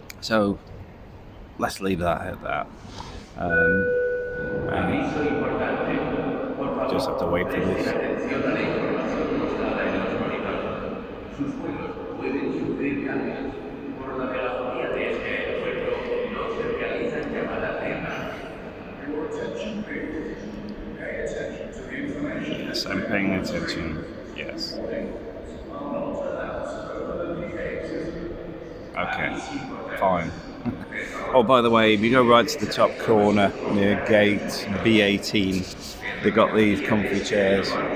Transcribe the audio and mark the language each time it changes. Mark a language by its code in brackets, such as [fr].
[en] So let's leave that at that. Just have to wait for this. [es] Sus vuelos pueden sufrir cambios. Por la megafonía de este aeropuerto no se realizan llamadas de emergencia. [en] Yes, I'm paying attention. Yes. Okay, fine. Oh, by the way, if you go right to the top corner near gate B18, they've got these comfy chairs.